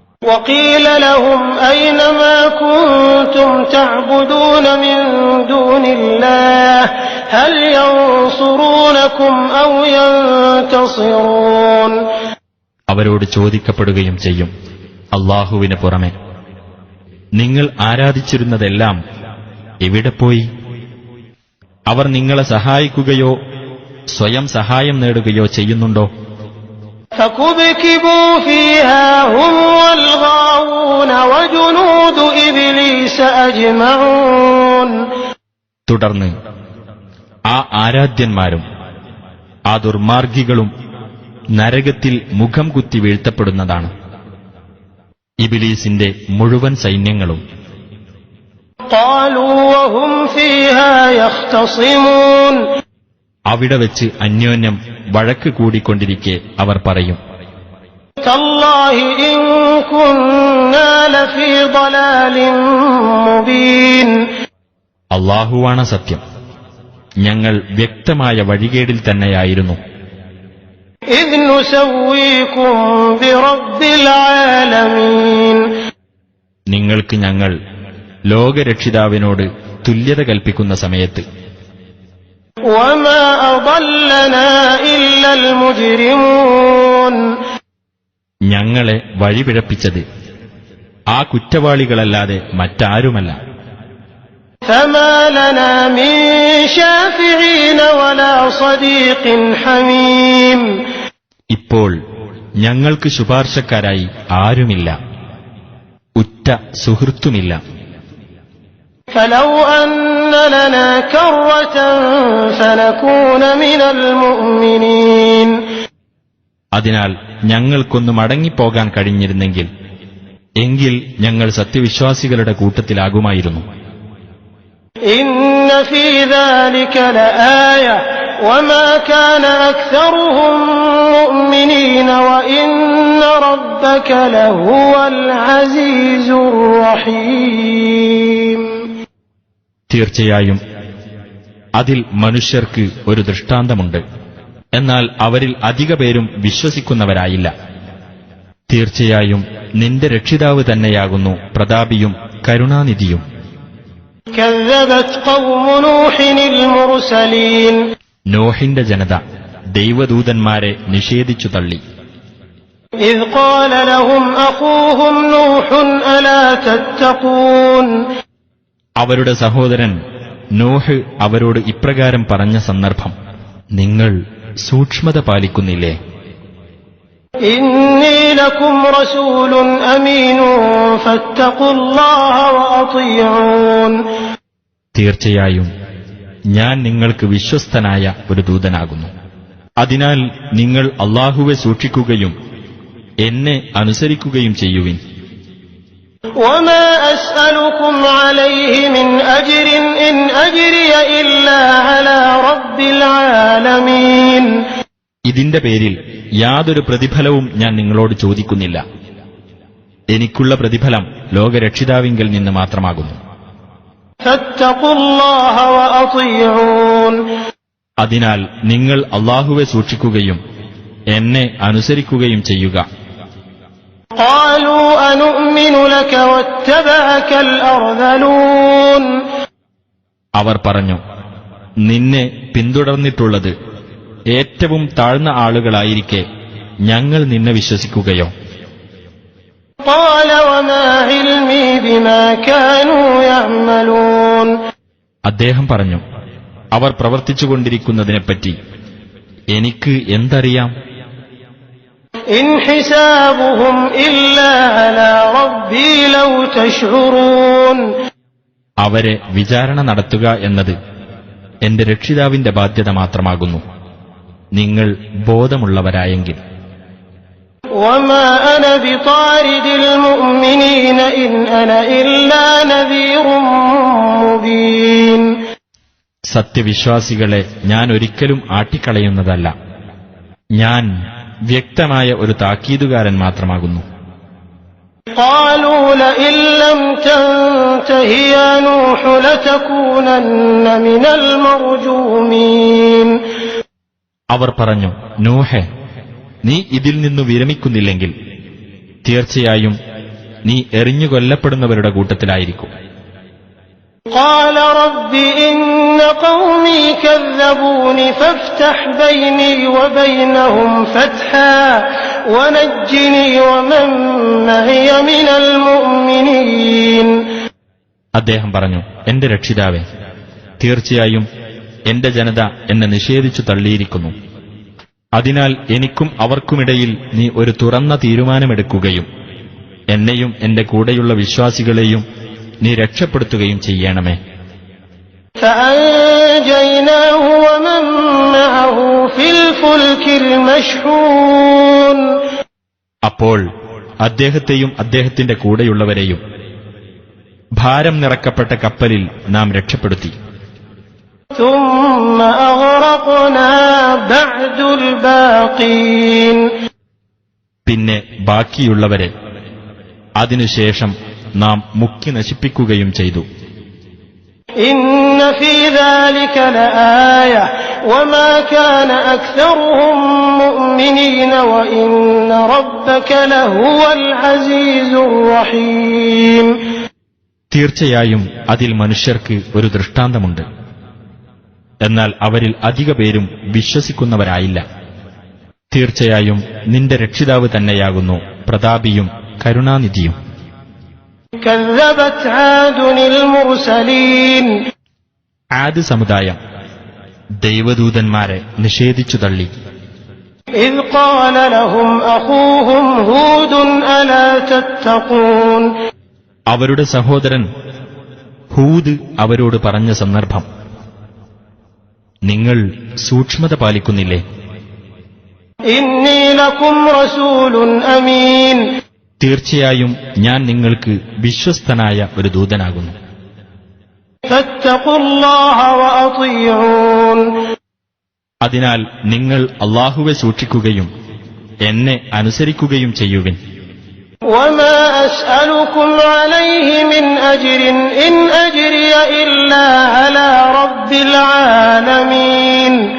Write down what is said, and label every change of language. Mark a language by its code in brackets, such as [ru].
[ar] وقيل لهم أين ما كنتم تعبدون من دون الله هل ينصرونكم أو ينتصرون. [ml] അവരോട് ചോദിക്കപ്പെടുകയും ചെയ്യും, അല്ലാഹുവിന് പുറമെ നിങ്ങൾ ആരാധിച്ചിരുന്നതെല്ലാം എവിടെ പോയി? അവർ നിങ്ങളെ സഹായിക്കുകയോ സ്വയം സഹായം നേടുകയോ ചെയ്യുന്നുണ്ടോ? [ar] فكبكبوا فيها هم والغاوون وجنود إبليس أجمعون. [ml] തുടർന്ന് ആ ആരാധ്യന്മാരും ആ ദുർമാർഗികളും നരകത്തിൽ മുഖം കുത്തി വീഴ്ത്തപ്പെടുന്നതാണ്. ഇബ്ലീസിന്റെ മുഴുവൻ സൈന്യങ്ങളും. [ar] قالوا وهم فيها يختصمون. [ml] അവിടെ വെച്ച് അന്യോന്യം വഴക്ക് കൂടിക്കൊണ്ടിരിക്കെ അവർ പറയും, [ar] تالله إن كنا لفي ضلال مبين. [ml] അല്ലാഹുവാണ് സത്യം, ഞങ്ങൾ വ്യക്തമായ വഴികേടിൽ തന്നെയായിരുന്നു. [ar] إذ نسويكم برب العالمين. [ml] നിങ്ങൾക്ക് ഞങ്ങൾ ലോകരക്ഷിതാവിനോട് തുല്യത കൽപ്പിക്കുന്ന സമയത്ത്. [ar] وما أضلنا إلا المجرمون. [ml] ഞങ്ങളെ വഴിപിഴപ്പിച്ചത് ആ കുറ്റവാളികളല്ലാതെ മറ്റാരുമല്ല. [ar] فما لنا من شافعين ولا صديق حميم. [ml] ഇപ്പോൾ ഞങ്ങൾക്ക് ശുപാർശക്കാരായി ആരുമില്ല, ഉറ്റ സുഹൃത്തുമില്ല. [ar] فلو أن لنا كرة فنكون من المؤمنين. [ml] അതിനാൽ ഞങ്ങൾക്കൊന്ന് മടങ്ങിപ്പോകാൻ കഴിഞ്ഞിരുന്നെങ്കിൽ എങ്കിൽ ഞങ്ങൾ സത്യവിശ്വാസികളുടെ കൂട്ടത്തിലാകുമായിരുന്നു. [ar] إن في ذلك لآية وما كان أكثرهم مؤمنين وإن ربك لهو العزيز الرحيم. [ml] തീർച്ചയായും അതിൽ മനുഷ്യർക്ക് ഒരു ദൃഷ്ടാന്തമുണ്ട്, എന്നാൽ അവരിൽ അധിക പേരും വിശ്വസിക്കുന്നവരായില്ല. തീർച്ചയായും നിന്റെ രക്ഷിതാവ് തന്നെയാകുന്നു പ്രതാപിയും കരുണാനിധിയും. [ar] كذبت قوم نوح المرسلين. [ml] നോഹിന്റെ ജനത ദൈവദൂതന്മാരെ നിഷേധിച്ചു തള്ളി. [ar] إذ قال لهم أخوهم نوح ألا تتقون. [ml] അവരുടെ സഹോദരൻ നോഹ് അവരോട് ഇപ്രകാരം പറഞ്ഞ സന്ദർഭം, നിങ്ങൾ സൂക്ഷ്മത പാലിക്കുന്നില്ലേ? [ar] إني لكم رسول أمين فاتقوا الله وأطيعون. [ml] തീർച്ചയായും ഞാൻ നിങ്ങൾക്ക് വിശ്വസ്തനായ ഒരു ദൂതനാകുന്നു. അതിനാൽ നിങ്ങൾ അല്ലാഹുവെ സൂക്ഷിക്കുകയും എന്നെ അനുസരിക്കുകയും ചെയ്യുവിൻ. [ar] وما أسألكم عليه من أجر إن أجري إلا على رب العالمين. [ml] ഇതിന്റെ പേരിൽ യാതൊരു പ്രതിഫലവും ഞാൻ നിങ്ങളോട് ചോദിക്കുന്നില്ല. എനിക്കുള്ള പ്രതിഫലം ലോകരക്ഷിതാവിങ്കൽ നിന്ന് മാത്രമാകുന്നു. [ar] فاتقوا الله وأطيعون. [ml] അതിനാൽ നിങ്ങൾ അല്ലാഹുവെ സൂക്ഷിക്കുകയും എന്നെ അനുസരിക്കുകയും ചെയ്യുക. [ar] قالوا أنؤمن لك واتبعك الأرذلون. [ml] അവർ പറഞ്ഞു, നിന്നെ പിന്തുടർന്നിട്ടുള്ളത് ഏറ്റവും താഴ്ന്ന ആളുകളായിരിക്കെ ഞങ്ങൾ നിന്നെ വിശ്വസിക്കുകയോ? [ar] قال وما علمي بما كانوا يعملون. [ml] അദ്ദേഹം പറഞ്ഞു, അവർ പ്രവർത്തിച്ചുകൊണ്ടിരിക്കുന്നതിനെപ്പറ്റി എനിക്ക് എന്തറിയാം? [ar] إن حسابهم إلا على ربي لو تشعرون. [ml] അവരെ വിചാരണ നടത്തുക എന്നത് എന്റെ രക്ഷിതാവിന്റെ ബാധ്യത മാത്രമാകുന്നു, നിങ്ങൾ ബോധമുള്ളവരായെങ്കിൽ. [ar] وما أنا بطارد المؤمنين إن أنا إلا نذير مبين. [ml] സത്യവിശ്വാസികളെ ഞാൻ ഒരിക്കലും ആട്ടിക്കളയുന്നതല്ല, ഞാൻ വ്യക്തമായ ഒരു താക്കീതുകാരൻ മാത്രമാകുന്നു. [ar] قالوا لئن لم تنته يا نوح لتكونن من المرجومين. [ml] അവർ പറഞ്ഞു, നൂഹേ, നീ ഇതിൽ നിന്നു വിരമിക്കുന്നില്ലെങ്കിൽ തീർച്ചയായും നീ എറിഞ്ഞുകൊല്ലപ്പെടുന്നവരുടെ കൂട്ടത്തിലായിരിക്കും. [ar] قال رب إن قومي كذبوني فافتح بيني وبينهم فتحا ونجني ومن معي من المؤمنين. [ml] അദ്ദേഹം പറഞ്ഞു, എന്റെ രക്ഷിതാവേ, തീർച്ചയായും എന്റെ ജനത എന്നെ നിഷേധിച്ചു തള്ളിയിരിക്കുന്നു. അതിനാൽ എനിക്കും അവർക്കുമിടയിൽ നീ ഒരു തുറന്ന തീരുമാനമെടുക്കുകയും എന്നെയും എന്റെ കൂടെയുള്ള വിശ്വാസികളെയും നീ രക്ഷപ്പെടുത്തുകയും ചെയ്യണമേ. [ar] فأنجيناه ومن معه في الفلك المشحون. [ml] അപ്പോൾ അദ്ദേഹത്തെയും അദ്ദേഹത്തിന്റെ കൂടെയുള്ളവരെയും ഭാരം നിറക്കപ്പെട്ട കപ്പലിൽ നാം രക്ഷപ്പെടുത്തി. [ar] ثم أغرقنا بعد الباقين. [ml] പിന്നെ ബാക്കിയുള്ളവരെ അതിനുശേഷം നാം മുക്കി നശിപ്പിക്കുകയും ചെയ്തു. [ar] إن في ذلك لآية وما كان أكثرهم مؤمنين وإن ربك لهو العزيز الرحيم. [ml] തീർച്ചയായും അതിൽ മനുഷ്യർക്ക് ഒരു ദൃഷ്ടാന്തമുണ്ട്. എന്നാൽ അവരിൽ അധിക പേരും വിശ്വസിക്കുന്നവരായില്ല. തീർച്ചയായും നിന്റെ രക്ഷിതാവ് തന്നെയാകുന്നു പ്രതാപിയും കരുണാനിധിയും. [ar] كذبت عاد المرسلين. [ml] ആദ് സമുദായം ദൈവദൂതന്മാരെ നിഷേധിച്ചു തള്ളി. [ar] إذ قال لهم أخوهم هود ألا تتقون. [ml] അവരുടെ സഹോദരൻ ഹൂദ് അവരോട് പറഞ്ഞ സന്ദർഭം, നിങ്ങൾ സൂക്ഷ്മത പാലിക്കുന്നില്ലേ? [ar] إني لكم رسول أمين. [ml] തീർച്ചയായും ഞാൻ നിങ്ങൾക്ക് വിശ്വസ്തനായ ഒരു ദൂതനാകുന്നു. [ar] فاتقوا الله وأطيعون. [ml] അതിനാൽ നിങ്ങൾ അല്ലാഹുവെ സൂക്ഷിക്കുകയും എന്നെ അനുസരിക്കുകയും ചെയ്യുവിൻ. [ar] وما أسألكم عليه من أجر إن أجري إلا على رب العالمين.